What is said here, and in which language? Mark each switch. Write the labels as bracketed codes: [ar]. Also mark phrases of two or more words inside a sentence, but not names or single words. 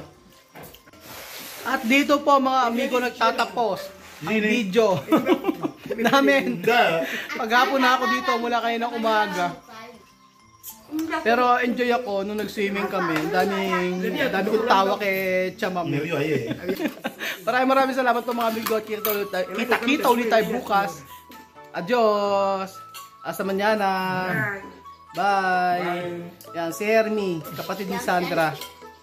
[tl] At dito po mga amigo nagtatapos ang video namin. Paghapon na ako dito mula kayo ng umaga. Pero enjoy ako nung nag-swimming kami. Dami kong tawa kay Chamam. Maraming salamat po mga amigo. Kita ulit tayo bukas. [es] Adios. Hasta mañana. [en] Bye. [tl] Yan, si Hermie, kapatid ni Sandra.